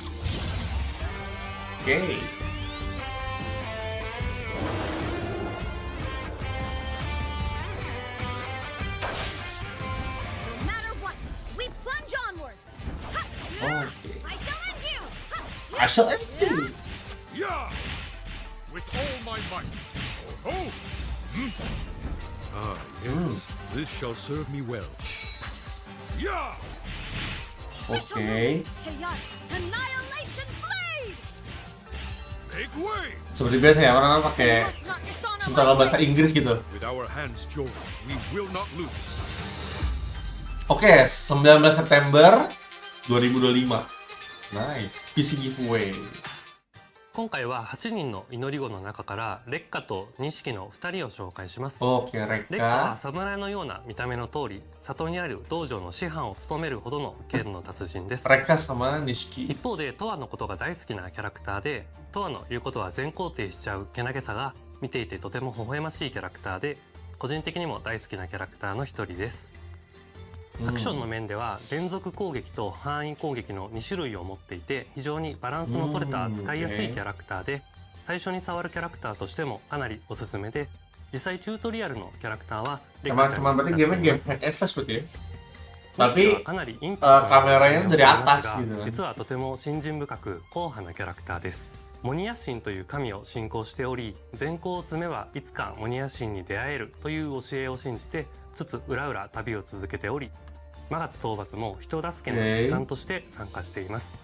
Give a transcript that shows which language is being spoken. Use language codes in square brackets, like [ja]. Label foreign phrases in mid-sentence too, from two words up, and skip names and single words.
[id] Oke. [en] I shall end you. Yeah, with all my might. Oh. Ah, yes. This shall serve me well. Yeah. [id] Oke. [en] Annihilation blade. Make way. [id] Seperti biasa ya, orang-orang pakai subtitle bahasa Inggris gitu. [en] With our hands joined, we will not lose. [id] Oke, 19 September 2025. [en] Nice. PC giveaway. [ja] 今回は8人の祈り子の中から烈火と錦の2人を紹介します。 [id] Oke, [ja] 烈火は [id] Reka. [ja] 侍のような見た目の通り、里にある道場の師範を務めるほどの剣の達人です。 [id] Reka sama Nishiki. [ja] 一方でトワのことが大好きなキャラクターで、トワの言うことは全肯定しちゃうけなげさが見ていてとても微笑ましいキャラクターで、個人的にも大好きなキャラクターの一人です。アクションの面では連続攻撃と範囲攻撃の2種類を持っていて、非常にバランスの取れた使いやすいキャラクターで、最初に触るキャラクターとしてもかなりおすすめで、実際チュートリアルのキャラクターはレカちゃんに [id] Berarti [ja] 使って [id] game [ja] います。 [id] hack S seperti ya. [ja] 錦は [id] Tapi [ja] かなりインパクトのある [id] kameranya [ja] 見た目 [id] dari [ja] をしていま [id] atas [ja] すが [id] gitu kan. [ja] 実はとても信心深く硬派なキャラクターです。モニヤ神という神を信仰しており、善行を積めばいつかモニヤ神に出会えるという教えを信じて、つつ裏々旅を続けており、魔月討伐も人助けの一環として参加しています。